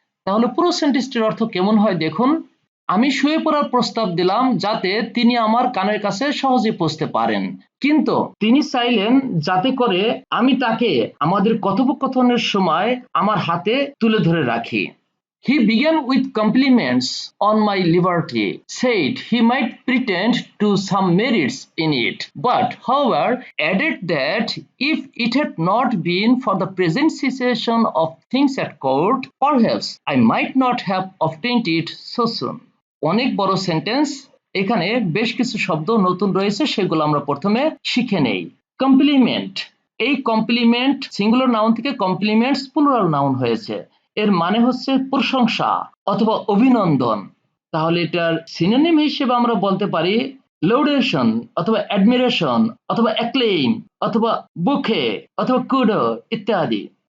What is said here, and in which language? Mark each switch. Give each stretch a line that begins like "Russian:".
Bangla: তাহলে পুরো সেন্টেন্সটির অর্থ কেমন হয় দেখুন। আমি শুয়ে পড়ার প্রস্তাব দিলাম যাতে তিনি আমার কানের কাছে সহজে পৌঁছতে পারেন, কিন্তু তিনি চাইলেন যাতে করে আমি তাকে আমাদের কথোপকথনের সময় আমার হাতে তুলে ধরে রাখি।
English: He began with compliments on my liberty, said he might pretend to some merits in it, but however added that if it had not been for the present situation of things at court, perhaps I might not have obtained it so soon.
Bangla: অনেক বড় sentence, এখানে বেশ কিছু শব্দ নতুন রয়েছে, সেগুলো আমরা প্রথমে শিখে নেই। কমপ্লিমেন্ট, এই কমপ্লিমেন্ট সিঙ্গুলার নাউন থেকে কমপ্লিমেন্টস প্লুরাল নাউন হয়েছে, এর মানে হচ্ছে প্রশংসা অথবা অভিনন্দন। তাহলে এটার সিনোনিম হিসেবে আমরা বলতে পারি লৌডেশন অথবা অ্যাডমিরেশন অথবা অ্যাক্লেইম অথবা বুকে অথবা কুডো ইত্যাদি।